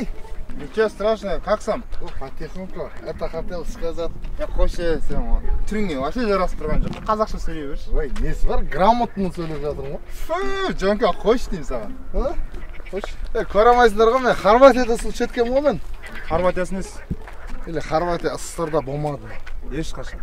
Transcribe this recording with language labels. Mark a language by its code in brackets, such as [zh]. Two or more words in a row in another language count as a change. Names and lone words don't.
[ru] Ничего страшного, как сам? Потихоньку. Это хотел сказать. [kk] Я қойшы сен түріңе вообще жарасып тұрған жоқ. Қазақша сөйлей берші. Ой, несі бар? Грамотно сөйлеп жатырмын ғой. Жонка, қойшы деймін саған. Қойшы. Көре алмайсыңдар ғой, мен Хорватияда сыл шеткем ғой мен. Хорватиясы несі? Или Хорватия СССРда болмады. Ешқашан.